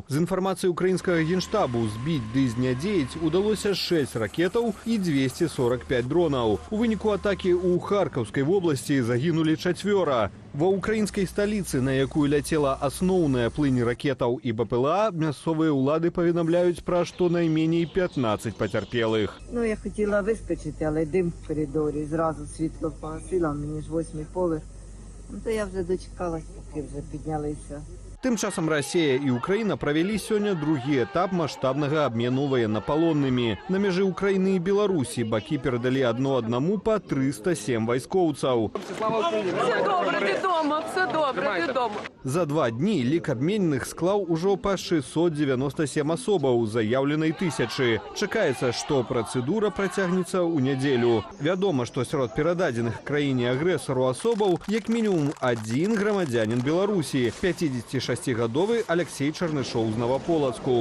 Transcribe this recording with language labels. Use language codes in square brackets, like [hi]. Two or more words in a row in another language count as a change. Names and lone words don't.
[be] З інфармацыі украінскага генштабу збіць ды знядзеяць удалося 6 ракетаў і 245 дронаў. У выніку атакі ў Харкаўскай вобласці загінулі 4. Ва ўкраінскай сталіцы, на якую ляцела асноўная плынь ракетаў і БПЛА, мясцовыя ўлады паведамляюць пра штонайменей 15 пацярпелых. [uk] Я хотіла вискочити, але дим в коридорі, зразу світло погасило, мені ж 8-й поверх. То я вже дочекалась, поки вже піднялися. [be] Тым часам Расія і Украіна правялі сёння другі этап маштабнага абмену ваеннапалоннымі. На мяжы Украіны і Беларусі бакі перадалі аднаму па 307 вайскоўцаў. [uk] Все добре, ти дома, все добре, ти дома. [be] За 2 дні лік абмененых склаў ужо па 697 асобаў, заяўленай 1000. Чакаецца, што працэдура працягнецца ў нядзелю. Вядома, што сярод перададзеных краіне-агрэсару асобаў як мінімум адзін грамадзянін Беларусі, 56-гадовы Алексей Чарнышоў з Новополацку.